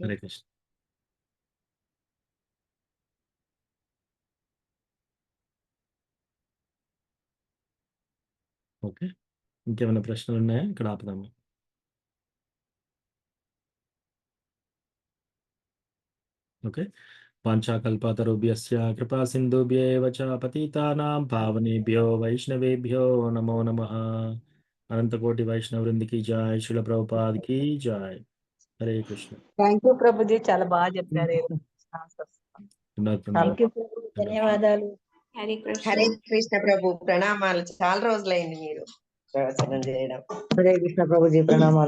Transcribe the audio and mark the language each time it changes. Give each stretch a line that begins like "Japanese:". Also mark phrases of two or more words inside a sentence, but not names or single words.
Telugu: హరే కృష్ణ. ఓకే. ఇంకేమైనా ప్రశ్నలు ఉన్నాయా? ఇక్కడ ఆపుదాము. ఓకే.
Sanskrit: వాంఛాకల్పతరుభ్యశ్చ కృపా సింధుభ్యేవ చ పతితానాం పావనేభ్యో వైష్ణవేభ్యో నమో నమః.
Telugu: అనంతకోటి వైష్ణవ వృందికి జై, శిల ప్రభుపాద్ కి జై. హరే కృష్ణ.
English: thank you
Telugu: ప్రభుజీ, చాలా బాగా చెప్పారు. ధన్యవాదాలు. ధన్యవాదాలు. హరే కృష్ణ ప్రభు, ప్రణామాలు. చాలా రోజులైంది మీరు ప్రవచనం చేయడం. హరే కృష్ణ ప్రభుజీ, ప్రణామాలు.